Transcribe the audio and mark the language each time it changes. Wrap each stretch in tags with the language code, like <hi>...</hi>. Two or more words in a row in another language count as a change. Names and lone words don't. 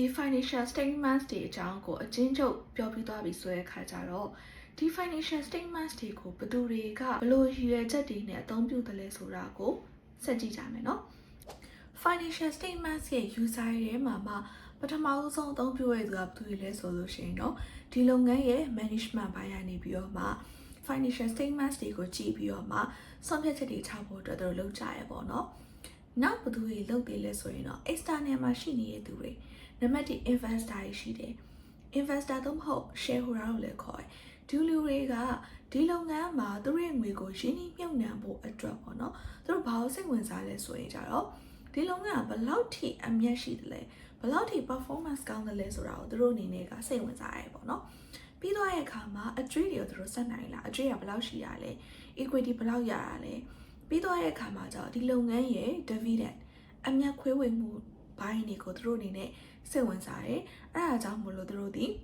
<en>financial statements</en> <my>တွေအကြောင်းကိုအချင်းချုပ်ပြောပြသွားပြီဆိုတဲ့အခါကျတော့ဒီ</my> <en>financial statements</en> <my>တွေကိုဘယ်သူတွေကဘယ်လိုရည်ရွယ်ချက်တွေနဲ့အသုံးပြုတယ်လဲဆိုတာကိုဆက်ကြည့်ကြမယ်နော်</my> <en>financial statements</en> <my>ရဲ့ user ရဲ့မှာပထမဆုံးအသုံးပြုရတဲ့သူကဘယ်သူတွေလဲဆိုလို့ရှိရင်တော့ဒီလုပ်ငန်းရဲ့ management ဘိုင်းကနေ ပြီးတော့မှ</my> <en>financial statements</en> <my>တွေကိုကြည့်ပြီးတော့မှဆုံးဖြတ်ချက်တွေချဖို့အတွက်တို့လုပ်ကြရပေါ့နော်နောက်ဘယ်သူတွေလုပ်တယ်လဲဆိုရင်တော့ external မှာရှိနေတဲ့သူတွေနံပါတ်1 investor ရှိတယ် investor တော့မဟုတ် shareholder လို့လည်းခေါ်တယ် ဒီလူတွေကဒီလုပ်ငန်းမှာသူတို့ရဲ့ငွေကိုရင်းနှီးမြှုပ်နှံဖို့အတွက်ပေါ့နော်သူတို့ဘာလို့စိတ်ဝင်စားလဲဆိုရင်ကြတော့ဒီလုပ်ငန်းကဘယ်လောက်ထိအမြတ်ရှိတယ်လဲဘယ်လောက်ထိ performance ကောင်းတယ်လဲဆိုတာကိုသူတို့အနေနဲ့ကစိတ်ဝင်စားရဲပေါ့နော်ပြီးတော့ရဲ့အခါမှာအကြွေးတွေကိုသူတို့ဆက်နိုင်လားအကြွေးကဘယ်လောက်ရှိရလဲ equity ဘယ်လောက်ရရလဲပြီးတော့ရဲ့အခါမှာကျတော့ဒီလုပ်ငန်းရဲ့ dividend အမြတ်ခွဲဝေမှုဘိုင်းတွေကိုသူတို့အနေနဲ့စိတ်ဝင်စားတယ်အဲ့ဒါကြောင့်မို့လို့သူတို့ဒီ</my>